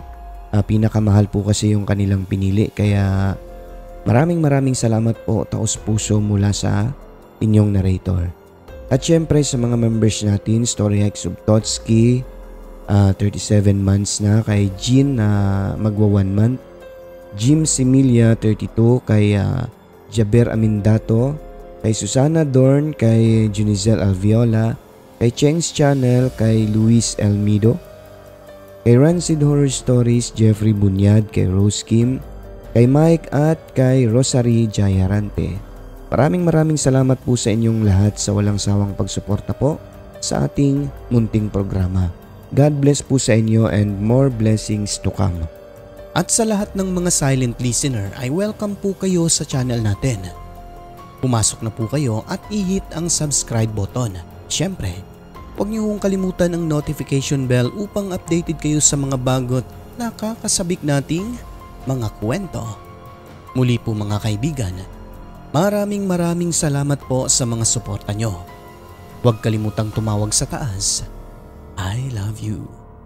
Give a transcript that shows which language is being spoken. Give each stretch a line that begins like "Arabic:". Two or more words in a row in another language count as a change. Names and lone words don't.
Filipino: Pinakamahal po kasi yung kanilang pinili, kaya maraming salamat po, taos puso mula sa inyong narrator. At syempre sa mga members natin, Storyhike Subtotski, 37 months na, kay Jean na magwa 1 month, Jim Similia 32, kay Jaber Amindato, kay Susana Dorn, kay Junizel Alviola, kay Cheng's Channel, kay Luis Elmido, kay Rancid Horror Stories, Jeffrey Bunyad, kay Rose Kim, kay Mike at kay Rosary Jayarante. Maraming salamat po sa inyong lahat sa walang sawang pagsuporta po sa ating munting programa.
English: God bless
Filipino: po sa inyo
English: and more blessings to come.
Filipino: At sa lahat ng mga
English: silent listener
Filipino: ay welcome po kayo sa channel natin. Pumasok na po kayo at i-hit ang
English: subscribe button.
Filipino: Siyempre, huwag niyo hong kalimutan ang
English: notification bell
Filipino: upang updated kayo sa mga bagot nakakasabik nating mga kwento. Muli po mga kaibigan, maraming salamat po sa mga suporta nyo. Huwag kalimutang tumawag sa taas.
English: I love you.